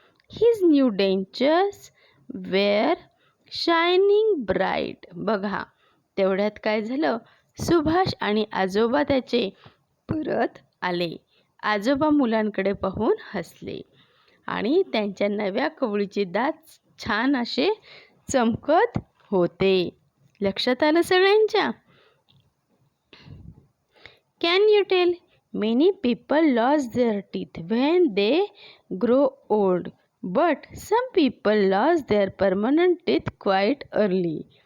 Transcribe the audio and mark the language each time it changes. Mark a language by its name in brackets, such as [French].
[English] His new dentures were shining bright. [Marathi] बघा तेवढ्यात काय झालं, सुभाष आणि आजोबा त्याचे परत आले. आजोबा मुलांकडे पाहून हसले आणि त्यांच्या नव्या कवळीचे दात छान असे चमकत होते. लक्षात आलं सगळ्यांच्या? [English] Can you tell? Many people lose their teeth when they grow old, but some people lose their permanent teeth quite early.